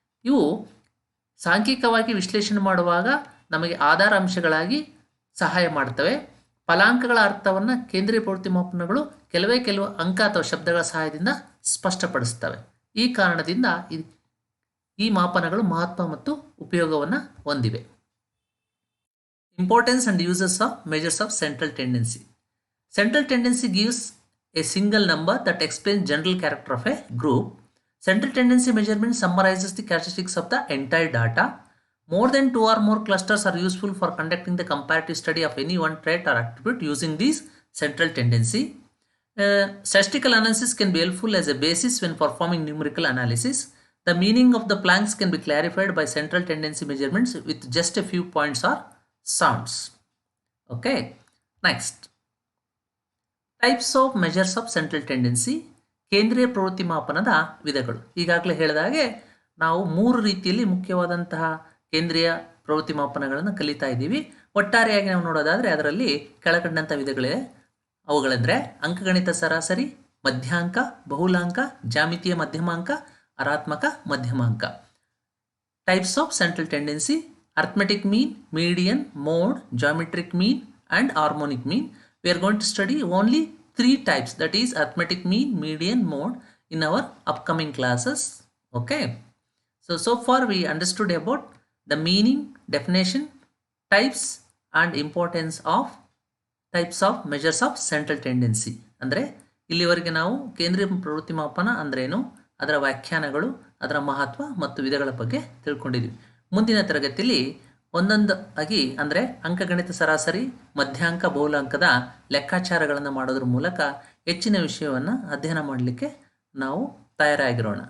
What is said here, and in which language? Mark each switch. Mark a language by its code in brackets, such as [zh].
[kn] ಇವು ಸಾಂಖ್ಯಿಕವಾಗಿ ವಿಶ್ಲೇಷಣೆ ಮಾಡುವಾಗ ನಮಗೆ ಆಧಾರ ಅಂಶಗಳಾಗಿ ಸಹಾಯ ಮಾಡ್ತವೆ. ಫಲಾಂಕಗಳ ಅರ್ಥವನ್ನು ಕೇಂದ್ರೀಯ ಪ್ರವೃತ್ತಿ ಮಾಪನಗಳು ಕೆಲವು ಅಂಕ ಅಥವಾ ಶಬ್ದಗಳ ಸಹಾಯದಿಂದ ಸ್ಪಷ್ಟಪಡಿಸ್ತವೆ. ಈ ಕಾರಣದಿಂದ ಈ ಮಾಪನಗಳು ಮಹತ್ವ ಮತ್ತು ಉಪಯೋಗವನ್ನು ಹೊಂದಿವೆ. [en] Importance and uses of measures of central tendency. Central tendency gives a single number that explains general character of a group. Central tendency measurement summarizes the characteristics of the entire data. More than two or more clusters are useful for conducting the comparative study of any one trait or attribute using these central tendency. Statistical analysis can be helpful as a basis when performing numerical analysis. The meaning of the blanks can be clarified by central tendency measurements with just a few points or sounds. Okay, next, types of measures of central tendency. [kn] ಕೇಂದ್ರೀಯ ಪ್ರವೃತ್ತಿ ಮಾಪನದ ವಿಧಗಳು. ಈಗಾಗಲೇ ಹೇಳಿದ ಹಾಗೆ ನಾವು 3 ರೀತಿಯಲ್ಲಿ ಮುಖ್ಯವಾದಂತಹ ಕೇಂದ್ರೀಯ ಪ್ರವೃತ್ತಿ ಮಾಪನಗಳನ್ನು ಕಲಿತಾ ಇದ್ದೀವಿ. ಒಟ್ಟಾರೆಯಾಗಿ ನಾವು ನೋಡೋದಾದರೆ ಅದರಲ್ಲಿ ಕೆಳಕಂಡಂಥ ವಿಧಗಳಿವೆ. ಅವುಗಳೆಂದರೆ ಅಂಕಗಣಿತ ಸರಾಸರಿ, ಮಧ್ಯಾಂಕ, ಬಹುಲಾಂಕ, ಜಾಮಿತೀಯ ಮಧ್ಯಮಾಂಕ, ಅರಾತ್ಮಕ ಮಧ್ಯಮಾಂಕ. [en] Types of central tendency: arithmetic mean, median, mode, geometric mean and harmonic mean. We are going to study only 3 types, that is arithmetic mean, median, mode, in our upcoming classes. Okay, so far we understood about the meaning, definition, types and importance of types of measures of central tendency. [kn] ಅಂದರೆ ಇಲ್ಲಿವರೆಗೆ ನಾವು ಕೇಂದ್ರೀಯ ಪ್ರವೃತ್ತಿ ಮಾಪನ ಅಂದ್ರೇನು, ಅದರ ವ್ಯಾಖ್ಯಾನಗಳು, ಅದರ ಮಹತ್ವ ಮತ್ತು ವಿಧಗಳ ಬಗ್ಗೆ ತಿಳ್ಕೊಂಡಿದ್ದೀವಿ. ಮುಂದಿನ ತರಗತಿಯಲ್ಲಿ ಒಂದೊಂದು ಆಗಿ ಅಂದರೆ ಅಂಕಗಣಿತ ಸರಾಸರಿ, ಮಧ್ಯಾಂಕ, ಬಹುಲಾಂಕದ ಲೆಕ್ಕಾಚಾರಗಳನ್ನು ಮಾಡೋದ್ರ ಮೂಲಕ ಹೆಚ್ಚಿನ ವಿಷಯವನ್ನು ಅಧ್ಯಯನ ಮಾಡಲಿಕ್ಕೆ ನಾವು ತಯಾರಾಗಿರೋಣ.